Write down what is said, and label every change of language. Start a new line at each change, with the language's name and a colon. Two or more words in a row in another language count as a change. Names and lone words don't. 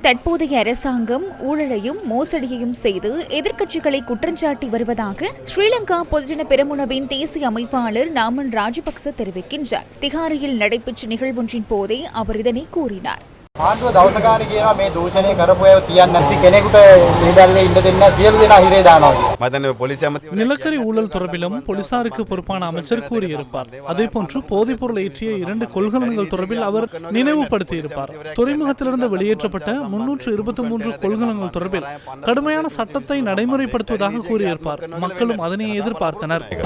Tamil: தற்போதைய அரசாங்கம் ஊழலையும் மோசடியையும் செய்து எதிர்க்கட்சிகளை குற்றஞ்சாட்டி வருவதாக ஸ்ரீலங்கா பொதுஜன பெரமுனவின் தேசிய அமைப்பாளர் நாமல் ராஜபக்ச தெரிவிக்கின்றார். திகாரியில் நடைபெற்ற நிகழ்வொன்றின் போதே அவர் இதனை கூறினார்.
Sinhala: ආණ්ඩුව දවස ගාන කියනවා මේ දූෂණය කරපු අය කියන්න නැති කෙනෙකුට නිදැල්ලේ ඉන්න දෙන්න සියලු දෙනා හිරේ දානවා.
Tamil: நிலக்கரி ஊழல் தொடர்பிலும் போலீசாருக்கு பொறுப்பான அமைச்சர் கூறியிருப்பார். அதேபோன்று போதைப் பொருள் ஏற்றிய 2 கொள்கலன்கள் தொடர்பில் அவர் நினைவுபடுத்தியிருப்பார். துறைமுகத்திலிருந்து வெளியேற்றப்பட்ட 323 கொள்கலன்கள் தொடர்பில் கடுமையான சட்டத்தை நடைமுறைப்படுத்துவதாக கூறியிருப்பார். மக்களும் அதனை எதிர்பார்த்தனர்.